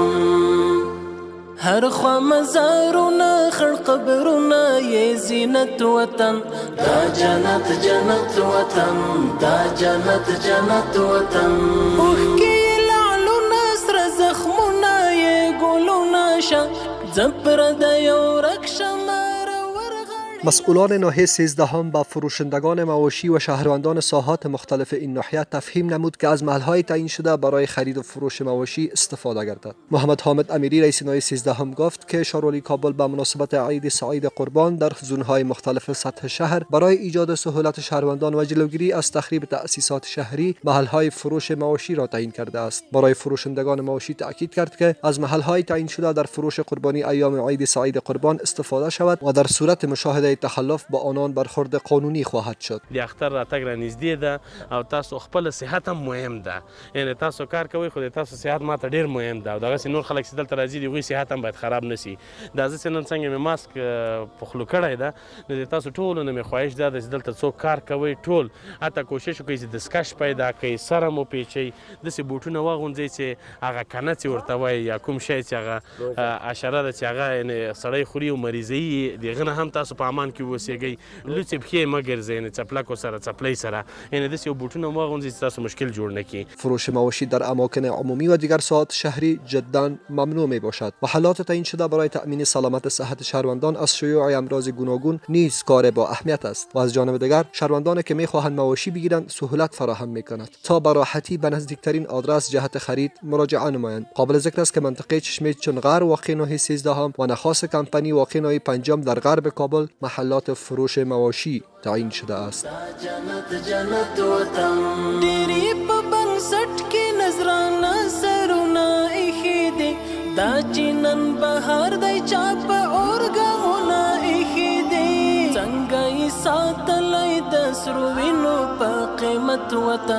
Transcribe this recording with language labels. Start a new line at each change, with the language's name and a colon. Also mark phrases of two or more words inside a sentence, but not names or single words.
Pashto: هر خوا مزارونه خړ قبرونه یې زینت وطن. دا جنت جنت وطن، دا جنت جنت وطن. اوښکې یې لعلونه سره زخمونه یې ګلونه شه زپر د یو ورک شمه.
Persian: مسئولان ناحیه 13 با فروشندگان مواشی و شهروندان ساحات مختلف این ناحیه تفهیم نمود که از محل‌های تعیین شده برای خرید و فروش مواشی استفاده گردد. محمد حامد امیری رئیس ناحیه 13 گفت که شهروالی کابل به مناسبت عید سعید قربان در زون‌های مختلف سطح شهر برای ایجاد سهولت شهروندان و جلوگیری از تخریب تأسیسات شهری محل‌های فروش مواشی را تعیین کرده است. برای فروشندگان مواشی تاکید کرد که از محل‌های تعیین شده در فروش قربانی ایام عید سعید قربان استفاده شود و در صورت مشاهده عمل تخلف با آنان برخورد قانونی خواهد شد.
Pashto: د اختر راتګ را نږدې ده او تاسو خپل صحت هم مهم ده، یعنی تاسو کار کوئ خو د تاسو صحت ماته ډیر مهم ده او دغسې نور خلک چې دلته راځي د هغوی صحت هم باید خراب نه سي. دا زه چې نن څنګه مې ماسک په خولو کړی ده نو د تاسو ټولو نه مې خواهش دا ده چې دلته څوک کار کوئ ټول حتی کوشش وکړئ چې دستکش پیدا کړئ، سره مو پیچئ، داسې بوټونه واغوندئ چې هغه کنڅې ورته وایي یا کوم شی چې هغه حشره ده چې هغه یعنې سړی خوري او مریضوي یې، د هغه نه هم تاسو په امان کې واوسېږئ. لوڅې پښې مه ګرځئ، یعنې څپلکو سره څپلۍ سره، یعنې داسې یو بوټونه واغوندئ چې تاسو مشکل جوړ نه کړي.
Persian: فروش مواشی در اماکن عمومی و دیگر ساعات شهری جدا ممنوع می باشد. محلات تعیین شده برای تأمین سلامت صحت شهروندان از شیوع امراض گوناگون نیز کار با اهمیت است و از جانب دیگر شهروندانی که میخواهند مواشی بگیرند سهولت فراهم میکند تا به راحتی به نزدیکترین آدرس جهت خرید مراجعه نمایند. قابل ذکر است که منطقه چشمه چنغر واقع ناحیه 13 و نخاس کمپانی واقع ناحیه 5 در غرب کابل محلات فروش مواشی تعیین شده است.
Pashto: جنت وطن ډېری په بنسټ کې نظرانه سرونه ایښي دي، دا چې نن بهار دی چا په اورګامونه ایښي دي، څنګه یې ساتلی د سرو وینو په قیمت وطن.